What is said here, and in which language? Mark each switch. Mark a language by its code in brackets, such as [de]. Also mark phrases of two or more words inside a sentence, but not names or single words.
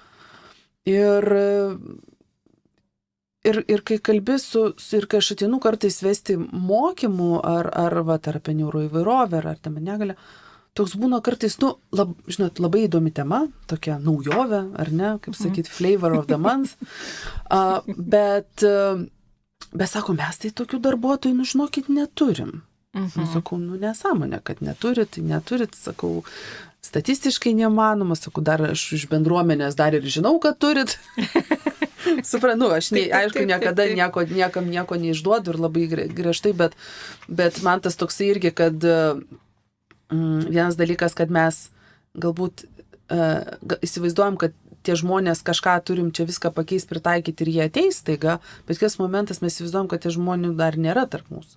[lt] Ir kai kalbėsiu, ir kai aš atinu kartais vesti mokymų, ar apie neuroįvairovę, ar apie negalę, toks būna kartais, labai įdomi tema, tokia naujovė, ar ne, kaip sakyti, [en] flavor of the month, [lt] bet sako, mes tai tokių darbuotojų, žinokit, neturim. Sakau, nesąmonė, kad neturit, sakau, statistiškai nemanoma, sakau, dar aš iš bendruomenės dar ir žinau, kad turit. Suprantu, aš aišku, niekada niekam nieko neišduodu ir labai griežtai, bet man tas toksai irgi, kad vienas dalykas, kad mes galbūt įsivaizduojam, kad tie žmonės kažką turim čia viską pakeisti, pritaikyti ir jie ateis staiga, bet kies momentas mes įsivaizduojam, kad tie žmonių dar nėra tarp mūsų.